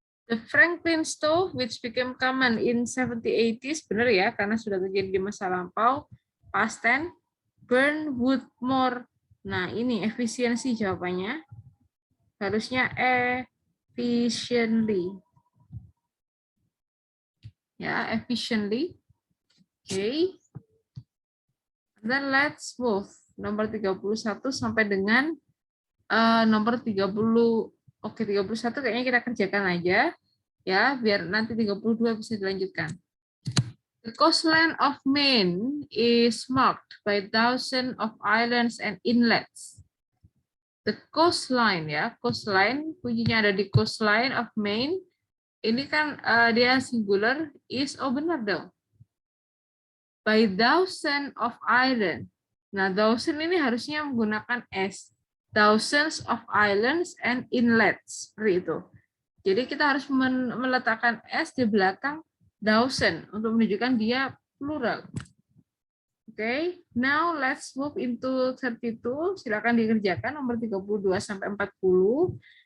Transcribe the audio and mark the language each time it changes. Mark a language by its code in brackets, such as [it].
[en] The Franklin stove which became common in 70-80s, [id] benar ya, karena sudah terjadi di masa lampau, [en] past tense, burn wood more. [id] Nah, ini efisiensi jawabannya. Harusnya efficiently. [en] Ya, efficiently. Oke. Okay. Then let's move. [id] Nomor 31 sampai dengan nomor 30. Oke, 31 kayaknya kita kerjakan aja. Ya, biar nanti 32 bisa dilanjutkan. [en] The coastline of Maine is marked by thousands of islands and inlets. [id] The coastline ya, coastline kuncinya ada di coastline of Maine. Ini kan dia singular, is, oh benar dong. [en] By thousands of islands. [id] Nah, thousand ini harusnya menggunakan s. [en] Thousands of islands and inlets. [id] Seperti itu. Jadi kita harus meletakkan s di belakang thousand untuk menunjukkan dia plural. [en] Okay, now let's move into 32. [id] Silakan dikerjakan nomor 32 sampai 40.